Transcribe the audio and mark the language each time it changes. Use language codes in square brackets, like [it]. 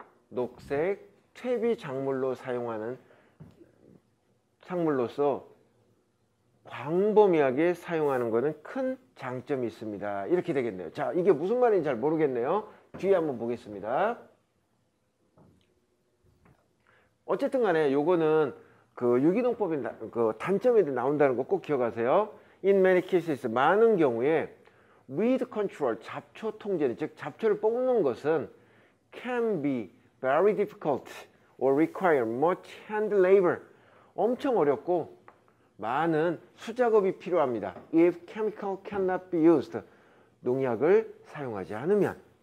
[ko] 녹색 퇴비 작물로 사용하는 작물로서 광범위하게 사용하는 것은 큰 장점이 있습니다. 이렇게 되겠네요. 자, 이게 무슨 말인지 잘 모르겠네요. 뒤에 한번 보겠습니다. 어쨌든 간에 요거는 그 유기농법의 그 단점이 나온다는 거 꼭 기억하세요. [en] In many cases [ko] 많은 경우에 [en] weed control [ko] 잡초 통제, 즉 잡초를 뽑는 것은 [en] can be very difficult or require much hand labor. [ko] 엄청 어렵고 많은 수작업이 필요합니다. [en] If chemical cannot be used. [ko] 농약을 사용하지 않으면.